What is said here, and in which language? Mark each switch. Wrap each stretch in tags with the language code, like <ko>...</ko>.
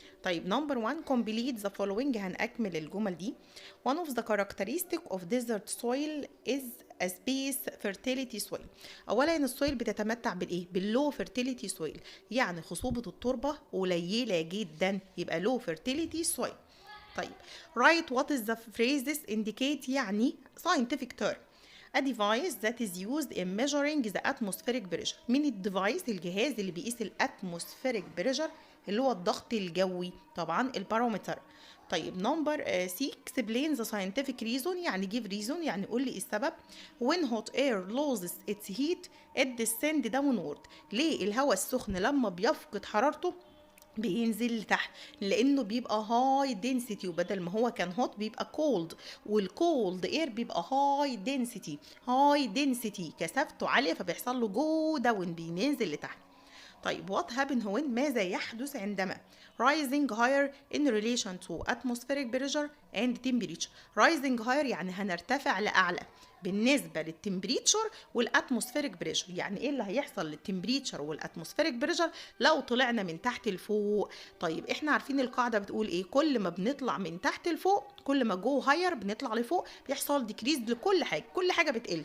<ar>طيب نمبر</ar> <en>1 complete the following.</en> <ar>هنأكمل الجمل دي.</ar> <en>One of the characteristic of desert soil is a space fertility soil.</en> <ar>اولا السويل بتتمتع بالايه؟</ar> <en>باللو fertility soil,</en> <ar>يعني خصوبة التربة قليلة جدا، يبقى</ar> <en>Low fertility soil. طيب write what is the phrases indicate يعني scientific term. A device that is used in measuring the atmospheric pressure.</en> <ar>مين الديفايس؟ الجهاز اللي بيقيس الاتموسفيريك بريشر اللي هو الضغط الجوي، طبعا البارومتر. طيب نمبر سي</ar> <en>explain the scientific reason.</en> <ar>يعني</ar> <en>give reason،</en> <ar>يعني قول لي السبب.</ar> <en>when hot air loses its heat it descends downward.</en> <ar>ليه الهواء السخن لما بيفقد حرارته بينزل لتحت؟ لانه بيبقى هاي دنسيتي، وبدل ما هو كان هوت بيبقى كولد، والكولد اير بيبقى هاي دنسيتي كثافته عاليه، فبيحصل له جو داون، بينزل لتحت.</ar> <en>طيب what happen when؟</en> <ar>ماذا يحدث عندما</ar> <en>rising higher in relation to atmospheric pressure and temperature. rising higher</en> <ar>يعني هنرتفع لأعلى بالنسبة للتمبريتشر والاتموسفيريك بريشر. يعني ايه اللي هيحصل للتمبريتشر والاتموسفيريك بريشر لو طلعنا من تحت لفوق؟ طيب احنا عارفين القاعدة بتقول ايه؟ كل ما بنطلع من تحت لفوق، كل ما</ar> <en>go higher</en> <ar>بنطلع لفوق بيحصل ديكريز لكل حاجة، كل حاجة بتقل.</ar>